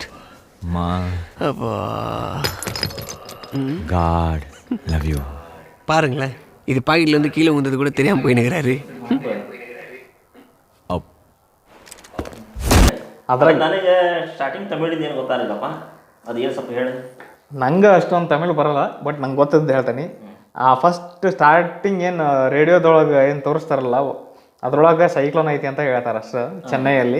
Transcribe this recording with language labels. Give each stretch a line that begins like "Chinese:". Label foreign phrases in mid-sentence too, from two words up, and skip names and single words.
Tamil: மா, அப்பா.
English: God love you.
Tamil: பாருங்களேன், இது பாக்கெட்லேருந்து கீழே வந்தது கூட தெரியாமல் போயினுக்கிறாரு.
Kannada: ಅದ್ರಾಗ ನನಗೆ ಸ್ಟಾರ್ಟಿಂಗ್ ತಮಿಳಿಂದ ಏನು ಗೊತ್ತಾಗಲಿಲ್ಲಪ್ಪ, ಅದು ಏನು ಸ್ವಲ್ಪ ಹೇಳಿ. ನಂಗೆ ಅಷ್ಟೊಂದು ತಮಿಳು ಬರಲ್ಲ, ಬಟ್ ನಂಗೆ ಗೊತ್ತದ್ದು ಹೇಳ್ತೀನಿ.
English: first starting
Kannada: ಏನು ರೇಡಿಯೋದೊಳಗೆ ಏನು ತೋರಿಸ್ತಾರಲ್ಲ ಅದ್ರೊಳಗೆ ಸೈಕ್ಲೋನ್ ಐತಿ ಅಂತ ಹೇಳ್ತಾರೆ ಅಷ್ಟೇ, ಚೆನ್ನೈಯಲ್ಲಿ.